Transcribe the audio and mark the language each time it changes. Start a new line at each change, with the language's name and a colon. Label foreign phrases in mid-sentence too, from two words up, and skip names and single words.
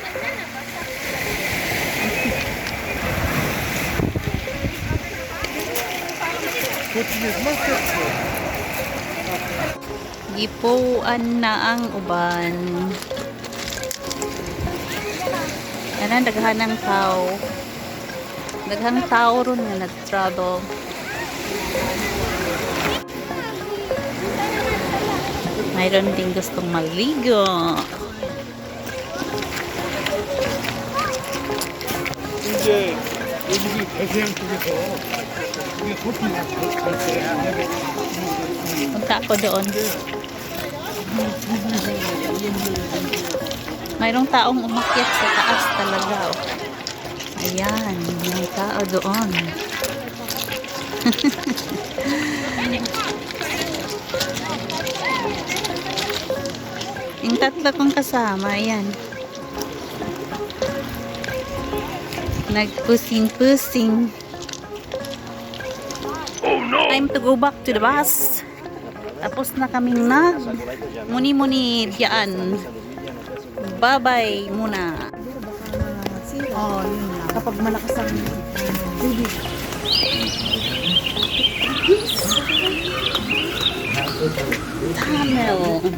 Cebuano: Gipuan na ang uban. Yan, daghan ng tao. Daghang tao ron nga nag-travel.
Filipino: Mayroon din gustong maligo.
Korean: 이제 여기 대생 쪽에서 이게 커피
Filipino: Punta ako doon. Mayroong taong umakyat sa taas talaga. Oh. Ayan, may tao doon. Yung tatlo kong kasama, ayan.
Cebuano: Nagpusing-pusing.
English: Time to go back to the bus.
Filipino: Tapos na kaming muni-muni diyan. Bye-bye muna. Oh, yun lang. Kapag malakas ang tubig. Tunnel.